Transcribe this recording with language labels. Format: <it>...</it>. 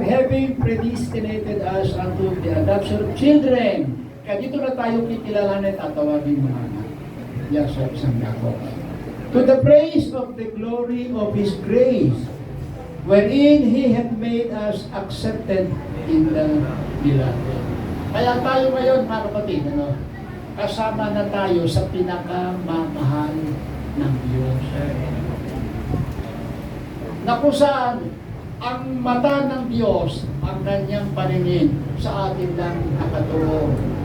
<en>Having predestinated us unto the adoption of children.</en> <tl>Kaya dito na tayo kikilalanin at tawagin mga anak. Yan sa isang dako.</tl> <en>To the praise of the glory of His grace, wherein He hath made us accepted in the beloved.</en> <tl>Kaya tayo ngayon, mga kapatid, kasama na tayo sa pinakamamahal ng Diyos. Na kung saan ang mata ng Diyos, ang kanyang paningin sa atin lang nakatuon.</tl>